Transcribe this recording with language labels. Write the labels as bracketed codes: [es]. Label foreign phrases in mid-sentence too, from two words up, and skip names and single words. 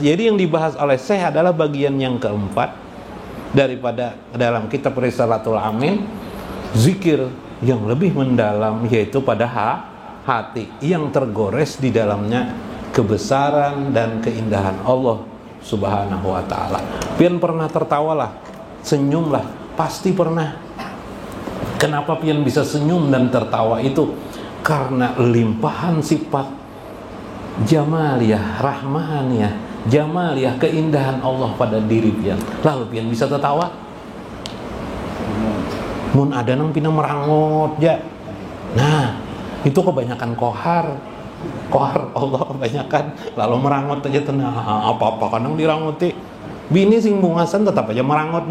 [id] Jadi yang dibahas oleh Syekh adalah bagian yang keempat daripada dalam kitab Risalatul Amin, zikir yang lebih mendalam, yaitu pada hati yang tergores di dalamnya kebesaran dan keindahan Allah [ar] Subhanahu wa ta'ala. [id] Pian pernah tertawalah, senyumlah, pasti pernah. Kenapa pian bisa senyum dan tertawa itu? Karena limpahan sifat jamaliyah, rahmaniyah, jamaliyah, keindahan Allah pada diri pian. Lalu pian bisa tertawa. [bjn] Mun ada nang pina merangot ya. Nah, itu kebanyakan kohar Allah kebanyakan, lalu merangot aja tenang. Apa-apa kadang diranguti. Bini sing bungasan tetap aja merangot.